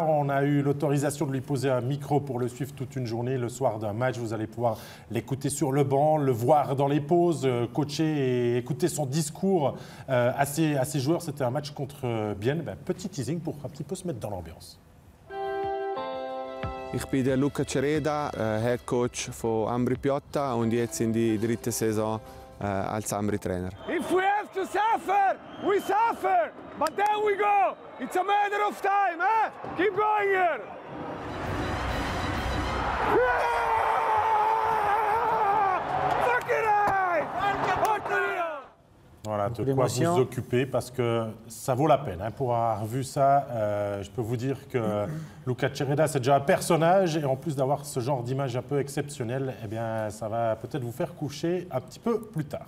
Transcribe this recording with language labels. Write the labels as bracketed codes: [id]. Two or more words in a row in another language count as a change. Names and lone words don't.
[fr] On a eu l'autorisation de lui poser un micro pour le suivre toute une journée. Le soir d'un match, vous allez pouvoir l'écouter sur le banc, le voir dans les pauses, coacher et écouter son discours à ses joueurs. C'était un match contre Bienne. Petit teasing pour un petit peu se mettre dans l'ambiance. [de] Ich bin der Luca Cereda, [en] Head Coach [de] von Ambri Piotta und jetzt in die 3. Saison als Ambri-Trainer. [en] If we have to suffer, we suffer, but then we go. It's a matter of time, eh? Keep going here. Fucking right! [fr] Voilà, de quoi vous occuper parce que ça vaut la peine. Pour avoir vu ça, je peux vous dire que Luca Cereda, c'est déjà un personnage et en plus d'avoir ce genre d'image un peu exceptionnelle, eh bien, ça va peut-être vous faire coucher un petit peu plus tard.